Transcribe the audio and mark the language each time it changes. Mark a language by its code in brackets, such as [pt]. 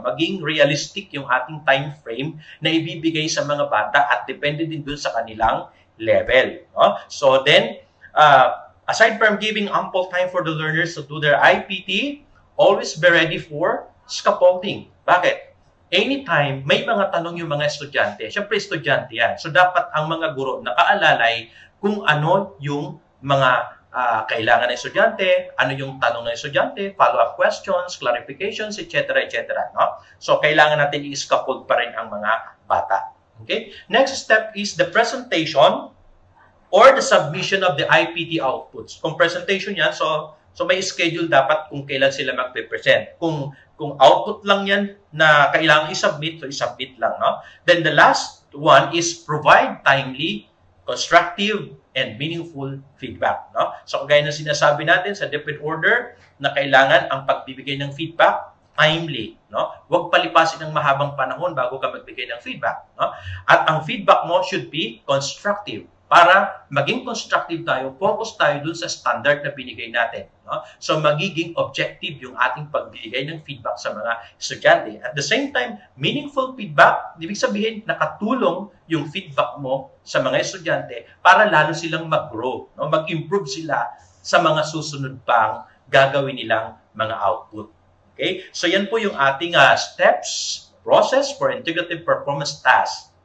[tl] Maging realistic yung ating time frame na ibibigay sa mga bata at depende din dun sa kanilang level. No? [en] So, then, aside from giving ample time for the learners to do their IPT, always be ready for scaffolding. [tl] Bakit? Anytime may mga tanong yung mga estudyante, syempre estudyante yan. So, dapat ang mga guro nakaalalay kung ano yung mga kailangan ng estudyante, ano yung tanong ng estudyante, follow-up questions, clarifications, etc. etc. No? So, kailangan natin i-scaffold pa rin ang mga bata. Okay? [en] Next step is the presentation or the submission of the IPT outputs. [tl] Kung presentation yan, so may schedule dapat kung kailan sila magpe-present. Kung output lang yan na kailangan i-submit, so i-submit lang. No? [en] Then the last one is provide timely, constructive, and meaningful feedback. No? [tl] So, kagaya ng sinasabi natin sa different order na kailangan ang pagbibigay ng feedback timely. No? Huwag palipasin ng mahabang panahon bago ka magbigay ng feedback. No? At ang feedback mo [en] should be constructive. [tl] Para maging constructive tayo, focus tayo dun sa standard na binigay natin. No? So, magiging objective yung ating pagbibigay ng feedback sa mga estudyante. [en] At the same time, meaningful feedback, [tl] ibig sabihin, nakatulong yung feedback mo sa mga estudyante para lalo silang mag-grow, no? Mag-improve sila sa mga susunod pang gagawin nilang mga output. Okay? So, yan po yung ating steps, process for integrative performance task.